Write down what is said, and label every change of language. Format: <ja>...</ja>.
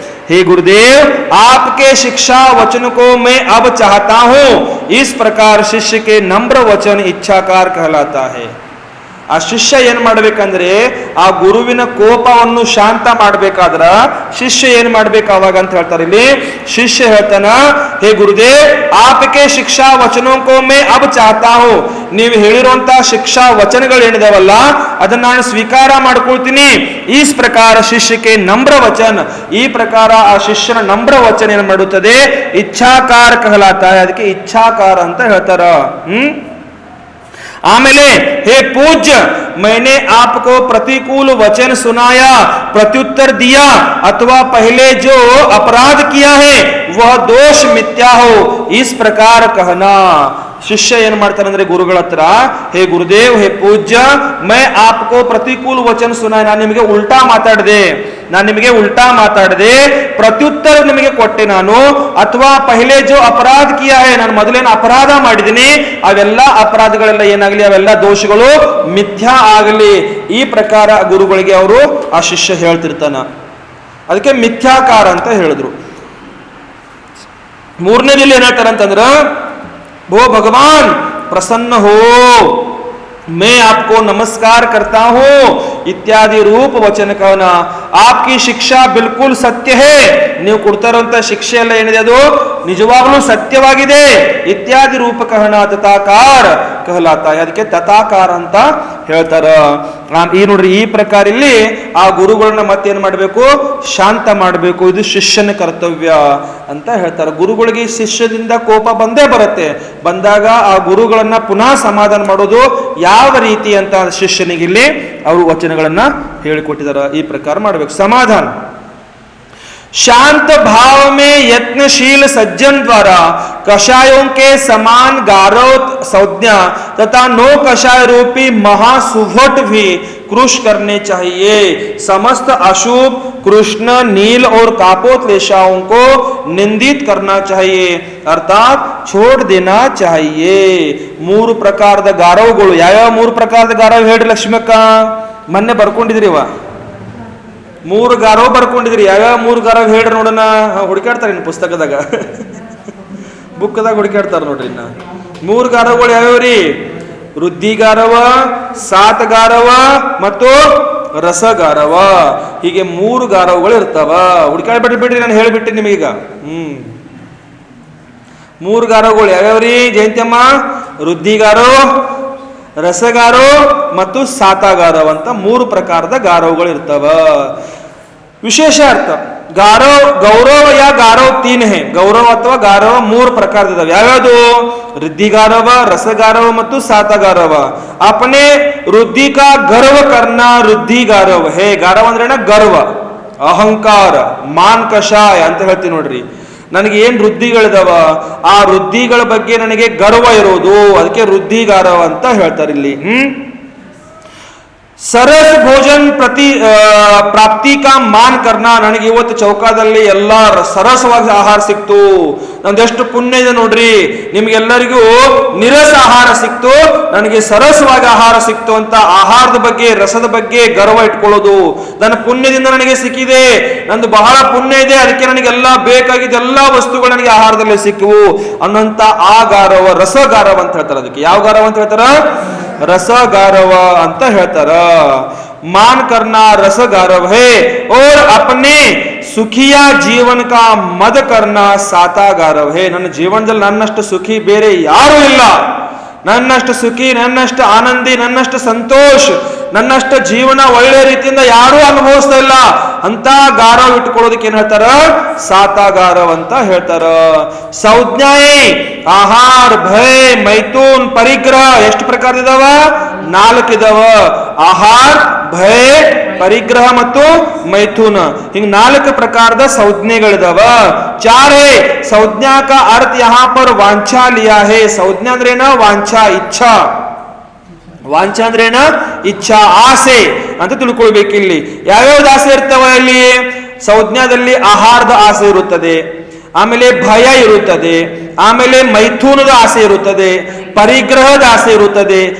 <hi>हे गुरुदेव आपके शिक्षा वचन को मैं अब चाहता हूं. इस प्रकार शिष्य के नम्र वचन इच्छाकार कहलाता है.</hi> <kn>ಆ ಶಿಷ್ಯ ಏನ್ ಮಾಡ್ಬೇಕಂದ್ರೆ, ಆ ಗುರುವಿನ ಕೋಪವನ್ನು ಶಾಂತ ಮಾಡ್ಬೇಕಾದ್ರ ಶಿಷ್ಯ ಏನ್ ಮಾಡ್ಬೇಕು ಅವಾಗ ಅಂತ ಹೇಳ್ತಾರೆ ಇಲ್ಲಿ. ಶಿಷ್ಯ ಹೇಳ್ತಾನ,</kn> <hi>ಹೇ ಗುರುದೇವ್ ಆಪಕೆ ಶಿಕ್ಷಾ ವಚನೋಂಕೋ ಮೇ ಅಬ್ ಚಾಹತಾ ಹೋ,</hi> <kn>ನೀವು ಹೇಳಿರುವಂತ ಶಿಕ್ಷಾ ವಚನಗಳು ಏನಿದಾವಲ್ಲ ಅದನ್ನ ನಾನು ಸ್ವೀಕಾರ ಮಾಡ್ಕೊಳ್ತೀನಿ. ಈ ಪ್ರಕಾರ ಶಿಷ್ಯಕ್ಕೆ ನಮ್ರ ವಚನ, ಈ ಪ್ರಕಾರ ಆ ಶಿಷ್ಯನ ನಮ್ರ ವಚನ ಏನ್ ಮಾಡುತ್ತದೆ,</kn> <hi>ಇಚ್ಛಾಕಾರ ಕಹಲಾತ,</hi> <kn>ಅದಕ್ಕೆ ಇಚ್ಛಾಕಾರ ಅಂತ ಹೇಳ್ತಾರ.</kn> <hi>आमेले हे पूज्य, मैंने आपको प्रतिकूल वचन सुनाया, प्रत्युत्तर दिया, अथवा पहले जो अपराध किया है वह दोष मिथ्या हो, इस प्रकार कहना.</hi> <kn>ಶಿಷ್ಯ ಏನ್ ಮಾಡ್ತಾನೆ ಅಂದ್ರೆ ಗುರುಗಳ ಹತ್ರ, ಹೇ ಗುರುದೇವ್, ಹೇ ಪೂಜ್ಯ,</kn> <hi>ಮೈ ಆಪ್ಕೋ ಪ್ರತಿಕೂಲ ವಚನ ಸುನಾಯ,</hi> <kn>ನಾನು ನಿಮಗೆ ಉಲ್ಟಾ ಮಾತಾಡಿದೆ, ಪ್ರತ್ಯುತ್ತರ ನಿಮಗೆ ಕೊಟ್ಟೆ ನಾನು, ಅಥವಾ</kn> <hi>ಪಹಲೆ ಜೋ ಅಪರಾಧ ಕಿಯಾ ಹೇ,</hi> <kn>ನಾನು ಮೊದಲೇನು ಅಪರಾಧ ಮಾಡಿದ್ದೀನಿ ಅವೆಲ್ಲ ಅಪರಾಧಗಳೆಲ್ಲ ಏನಾಗಲಿ, ಅವೆಲ್ಲ ದೋಷಗಳು ಮಿಥ್ಯಾ ಆಗಲಿ. ಈ ಪ್ರಕಾರ ಗುರುಗಳಿಗೆ ಅವರು ಆ ಶಿಷ್ಯ ಹೇಳ್ತಿರ್ತಾನ. ಅದಕ್ಕೆ ಮಿಥ್ಯಾಕಾರ ಅಂತ ಹೇಳಿದ್ರು. ಮೂರನೇದಲ್ಲಿ ಏನ್ ಹೇಳ್ತಾರಂತಂದ್ರ,</kn> <hi>वो भगवान प्रसन्न हो, मैं आपको नमस्कार करता हूं इत्यादि रूप वचन कहना. आपकी शिक्षा बिल्कुल सत्य है,</hi> <kn>ನೀವು ಕೊಡ್ತಾ ಇರುವಂತ ಶಿಕ್ಷೆ ಎಲ್ಲ ಏನಿದೆ ಅದು ನಿಜವಾಗ್ಲೂ ಸತ್ಯವಾಗಿದೆ,</kn> <hi>ಇತ್ಯಾದಿ ರೂಪ ಕಹನ ತಥಾಕಾರ ಕಹಲಾತ,</hi> <kn>ಅದಕ್ಕೆ ತಥಾಕಾರ ಅಂತ ಹೇಳ್ತಾರ. ಈ ನೋಡ್ರಿ, ಈ ಪ್ರಕಾರ ಇಲ್ಲಿ ಆ ಗುರುಗಳನ್ನ ಮತ್ತೇನ್ ಮಾಡಬೇಕು, ಶಾಂತ ಮಾಡಬೇಕು, ಇದು ಶಿಷ್ಯನ ಕರ್ತವ್ಯ ಅಂತ ಹೇಳ್ತಾರೆ. ಗುರುಗಳಿಗೆ ಶಿಷ್ಯದಿಂದ ಕೋಪ ಬಂದೇ ಬರುತ್ತೆ, ಬಂದಾಗ ಆ ಗುರುಗಳನ್ನ ಪುನಃ ಸಮಾಧಾನ ಮಾಡೋದು ಯಾವ ರೀತಿ ಅಂತ ಶಿಷ್ಯನಿಗೆ ಇಲ್ಲಿ ಅವರು ವಚನಗಳನ್ನ ಹೇಳಿಕೊಟ್ಟಿದ್ದಾರೆ. ಈ ಪ್ರಕಾರ ಮಾಡಬೇಕು समाधान.</kn> <hi>शांत भाव में यत्नशील सज्जन द्वारा कषायों के समान गारव संज्ञा तथा नो कषाय रूपी महासुभट भी कृश करने चाहिए. समस्त अशुभ कृष्ण नील और कापोत्लेशाओं को निंदित करना चाहिए, अर्थात छोड़ देना चाहिए.</hi> <kn>ಮೂರು ಪ್ರಕಾರದ ಗಾರವಗಳು ಯಾವ್ಯಾವ ಮೂರು ಪ್ರಕಾರದ ಗಾರವ ಹೇಳ್ರಿ ಲಕ್ಷ್ಮಕ್ಕ, ಮೊನ್ನೆ ಬರ್ಕೊಂಡಿದ್ರಿವ ಮೂರು ಗಾರವ ಬರ್ಕೊಂಡಿದ್ರಿ, ಯಾವ್ಯಾವ ಮೂರು ಗಾರವ ಹೇಳ್ರಿ ನೋಡೋಣ. ಹುಡುಕಾಡ್ತಾರೆ ಇನ್ನು ಪುಸ್ತಕದಾಗ ಬುಕ್ದಾಗ ಹುಡುಕಾಡ್ತಾರ ನೋಡ್ರಿ. ಇನ್ನ ಮೂರು ಗಾರವಗಳು ಯಾವ್ಯಾವ್ರಿ, ವೃದ್ಧಿಗಾರವ, ಸಾತಗಾರವ ಮತ್ತು ರಸಗಾರವ, ಹೀಗೆ ಮೂರು ಗಾರವಗಳು ಇರ್ತಾವ. ಹುಡುಕಾಡ್ಬಿಟ್ಟು ಬಿಡ್ರಿ, ನಾನು ಹೇಳ್ಬಿಟ್ಟೆ ನಿಮಗೀಗ. ಮೂರು ಗಾರವಗಳು ಯಾವ್ಯಾವ್ರಿ ಜಯಂತಿಯಮ್ಮ, ವೃದ್ಧಿಗಾರೋ, ರಸಗಾರೋ ಮತ್ತು ಸಾತಾಗಾರವ ಅಂತ ಮೂರು ಪ್ರಕಾರದ ಗಾರವಗಳು ಇರ್ತಾವ. ವಿಶೇಷ ಅರ್ಥ</kn> <hi>गारव गौरव या गारव तीन है, गौरव अथवा गारव</hi> <kn>ಮೂರು ಪ್ರಕಾರದಿದಾವೆ. ಯಾವ್ಯಾವುದು, ವೃದ್ಧಿಗಾರವ, ರಸಗಾರವ ಮತ್ತು ಸಾತಗಾರವ.</kn> <hi>अपने वृद्धि का गर्व करना वृद्धि गारव है.</hi> <kn>गारव ಅಂದ್ರೆ ಗರ್ವ, ಅಹಂಕಾರ, ಮಾನ್ ಕಷಾಯ ಅಂತ ಹೇಳ್ತೀವಿ ನೋಡ್ರಿ. ನನಗೆ ಏನ್ ವೃದ್ಧಿಗಳಿದಾವ ಆ ವೃದ್ಧಿಗಳ ಬಗ್ಗೆ ನನಗೆ ಗರ್ವ ಇರೋದು, ಅದಕ್ಕೆ ವೃದ್ಧಿಗಾರವ ಅಂತ ಹೇಳ್ತಾರೆ ಇಲ್ಲಿ.</kn> <hi>सरस भोजन प्राप्ति का मान करना,</hi> <kn>ನನಗೆ ಇವತ್ತು ಚೌಕಾದಲ್ಲಿ ಎಲ್ಲ ಸರಸವಾಗಿ ಆಹಾರ ಸಿಕ್ತು, ನಂದೆಷ್ಟು ಪುಣ್ಯ ಇದೆ ನೋಡ್ರಿ, ನಿಮ್ಗೆಲ್ಲರಿಗೂ ನಿರಸ ಆಹಾರ ಸಿಕ್ತು, ನನಗೆ ಸರಸವಾಗಿ ಆಹಾರ ಸಿಕ್ತು ಅಂತ ಆಹಾರದ ಬಗ್ಗೆ ರಸದ ಬಗ್ಗೆ ಗರ್ವ ಇಟ್ಕೊಳ್ಳೋದು. ನನ್ನ ಪುಣ್ಯದಿಂದ ನನಗೆ ಸಿಕ್ಕಿದೆ, ನಂದು ಬಹಳ ಪುಣ್ಯ ಇದೆ, ಅದಕ್ಕೆ ನನಗೆಲ್ಲ ಬೇಕಾಗಿದ್ದ ಎಲ್ಲಾ ವಸ್ತುಗಳು ನನಗೆ ಆಹಾರದಲ್ಲಿ ಸಿಕ್ಕವು ಅನ್ನೋಂತ ಆ ಗಾರವ ರಸಗಾರವ ಅಂತ ಹೇಳ್ತಾರೆ. ಅದಕ್ಕೆ ಯಾವ ಗಾರವ ಅಂತ ಹೇಳ್ತಾರ, रसगारव ಅಂತ ಹೇಳ್ತಾರ.</kn> <hi>मान करना रसगारव है और अपने सुखिया जीवन का मद करना सातागारव है.</hi> <kn>ನನ್ನ ಜೀವನದಲ್ಲಿ ನನ್ನಷ್ಟು ಸುಖಿ ಬೇರೆ ಯಾರೂ ಇಲ್ಲ, ನನ್ನಷ್ಟು ಸುಖಿ, ನನ್ನಷ್ಟು ಆನಂದಿ, ನನ್ನಷ್ಟು ಸಂತೋಷ, ನನ್ನಷ್ಟು ಜೀವನ ಒಳ್ಳೆ ರೀತಿಯಿಂದ ಯಾರೂ ಅನುಭವಿಸ್ತಾ ಇಲ್ಲ ಅಂತ ಗಾರವ್ ಇಟ್ಕೊಳ್ಳೋದಕ್ಕೆ ಏನ್ ಹೇಳ್ತಾರ, ಸಾತಾಗಾರವ್ ಅಂತ ಹೇಳ್ತಾರ. ಸಂಜ್ಞಾಯೇ ಆಹಾರ, ಭಯ, ಮೈಥುನ್, ಪರಿಗ್ರಹ ಎಷ್ಟು ಪ್ರಕಾರದಿದಾವ, 4 ಇದಾವ. ಆಹಾರ, ಭಯ, ಪರಿಗ್ರಹ ಮತ್ತು ಮೈಥುನ, ಹಿಂಗ್ 4 ಪ್ರಕಾರದ ಸಂಜ್ಞೆಗಳಿದಾವ.</kn> <hi>4 है संज्ञा का अर्थ यहाँ पर वांछा लिया है.</hi> <kn>संज्ञा अंद्रेನ ವಾಂಛಾ, ಇಚ್ಛಾ. ವಾಂಛಾ ಅಂದ್ರೇನ, ಇಚ್ಛಾ, ಆಸೆ ಅಂತ ತಿಳ್ಕೊಳ್ಬೇಕು. ಇಲ್ಲಿ ಯಾವ್ಯಾವ್ದು ಆಸೆ ಇರ್ತಾವ ಇಲ್ಲಿ, ಸಂಜ್ಞಾದಲ್ಲಿ ಆಹಾರದ ಆಸೆ ಇರುತ್ತದೆ, ಆಮೇಲೆ ಭಯ ಇರುತ್ತದೆ, ಆಮೇಲೆ ಮೈಥುನದ ಆಸೆ ಇರುತ್ತದೆ, ಪರಿಗ್ರಹದ ಆಸೆ ಇರುತ್ತದೆ.</kn>